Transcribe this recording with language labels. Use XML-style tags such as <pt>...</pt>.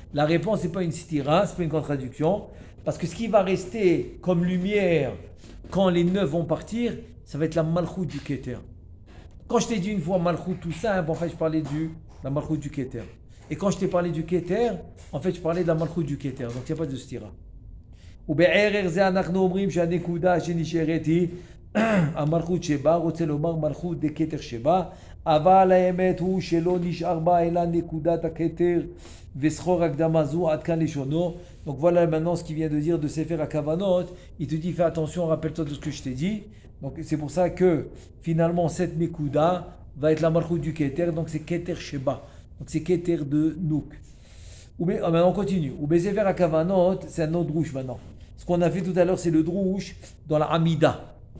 <fr>La réponse c'est pas une stira, c'est pas une contradiction, parce que ce qui va rester comme lumière quand les 9 vont partir, ça va être la malchut du keter. Quand je t'ai dit une fois malchut tout simple, en fait je parlais la malchut du keter. Et quand je t'ai parlé du keter, en fait je parlais de la malchut du keter. Donc il n'y a pas de stira.</fr> <he>ובערך זה אנחנו אומרים שהנקודה שנשארת היא המלכות שבה, רוצה לומר מלכות דכתר שבה, אבל האמת הוא שלא נשאר בה אלא נקודת הכתר וסחור הקדמה זו עד כאן לשונו.</he> <fr>Donc voilà maintenant ce qu'il vient de dire de Sefer HaKavanot. Il te dit fais attention, rappelle-toi de ce que je t'ai dit. Donc c'est pour ça que finalement cette nekuda va être la malchut du keter, donc c'est keter sheba, donc c'est keter de nouk. Maintenant on continue. Ou Sefer HaKavanot, c'est un autre drouche maintenant. Ce qu'on a fait tout à l'heure, c'est le drouche dans la Amida.</fr>